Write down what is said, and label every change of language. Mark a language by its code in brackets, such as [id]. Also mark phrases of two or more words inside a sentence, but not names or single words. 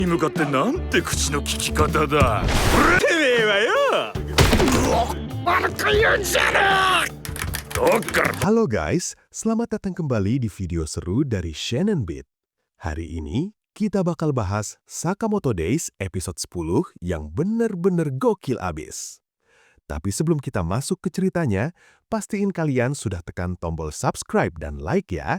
[ja] に向かってなんて口の利き方だ。てめえはよ。悪く言うんじゃねえ。 [id] Halo guys, selamat datang kembali di video seru dari Shannon Beat. Hari ini kita bakal bahas Sakamoto Days episode 10 yang bener-bener gokil abis. Tapi sebelum kita masuk ke ceritanya, pastiin kalian sudah tekan tombol subscribe dan like ya.